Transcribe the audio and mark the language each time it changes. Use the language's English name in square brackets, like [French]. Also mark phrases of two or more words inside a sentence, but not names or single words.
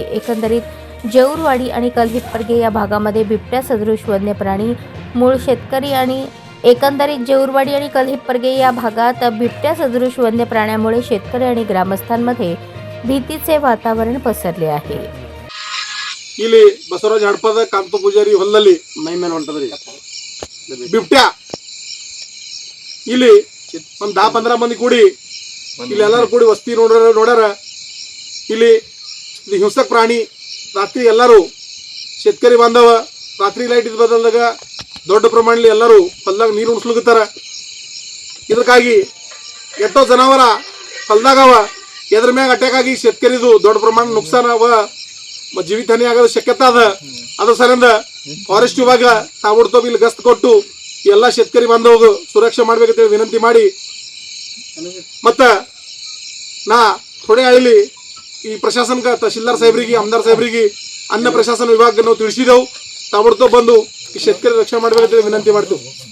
[Marathi] एकंदरीत जेऊरवाडी आणि कलहिप्परगे या भागामध्ये बिबट्या सदृश वन्य प्राणी मूळ शेतकरी आणि जेऊरवाडी आणि कलहिप्परगे या भागात बिबट्या सदृश वन्य प्राण्यामुळे शेतकरी आणि ग्रामस्थांमध्ये भीतीचे वातावरण पसरले आहे। [Kannada] ಇಲ್ಲಿ ಬಸವರಾಜ ಹಡಪದ ಕಾಂತ ಪೂಜಾರಿ ಹೊಲದಲ್ಲಿ ಮೈಮೇಲೆ ಹೊಂಟದ್ರಿ ಬಿಬ್ಟ್ಯಾ ಇಲ್ಲಿ ಒಂದು 10-15 ಮಂದಿ ಕೂಡಿ ಇಲ್ಲಿ ಎಲ್ಲರೂ ಕೂಡಿ ವಸ್ತಿ ನೋಡ್ಯಾರ ಇಲ್ಲಿ ಹಿಂಸಕ ಪ್ರಾಣಿ ರಾತ್ರಿ ಎಲ್ಲರೂ [Marathi] शेतकरी बांधव [Kannada] ರಾತ್ರಿ ಲೈಟ್ ಇದ್ ಬದಲಾದಾಗ ದೊಡ್ಡ ಪ್ರಮಾಣದಲ್ಲಿ ಎಲ್ಲರೂ ಹೊಲದಾಗ ನೀರು ಉಣಿಸ್ಲಿಕತ್ತಾರ। ಇದಕ್ಕಾಗಿ ಎಷ್ಟೋ ಜನಾವರ ಹೊಲದಾಗವ ಎದ್ರ ಮ್ಯಾಗ ಅಟ್ಯಾಕ್ ಆಗಿ शेतकरीದು ದೊಡ್ಡ ಪ್ರಮಾಣ ನುಕ್ಸಾನ [Marathi] जीवित हानी [Kannada] ಆಗೋ शक्यता ಅದ ಸರಿಂದ ಫಾರೆಸ್ಟ್ ವಿಭಾಗ ತಾಬಡ್ತೋಬ್ ಇಲ್ಲಿ ಗಸ್ತ್ ಕೊಟ್ಟು ಎಲ್ಲ शेतकरी ಬಾಂಧವರಿಗೆ ಸುರಕ್ಷೆ ಮಾಡಬೇಕಂತ ವಿನಂತಿ ಮಾಡಿ ಮತ್ತೆ ನಾ [Marathi] थोडे वेळी [Kannada] ಈ ಪ್ರಶಾಸನಕ ತಹಶೀಲ್ದಾರ್ ಸಾಹೇಬರಿಗೆ ಆಮದಾರ್ ಸಾಹೇಬರಿಗೆ ಅನ್ನ ಪ್ರಶಾಸನ ವಿಭಾಗಕ್ಕೆ ನಾವು ತಿಳಿಸಿದೆವು। ತಾಬಡ್ತೋಬ್ ಬಂದು ಈ शेतकरी ರಕ್ಷಣೆ ಮಾಡಬೇಕಂತ ವಿನಂತಿ ಮಾಡ್ತೀವಿ।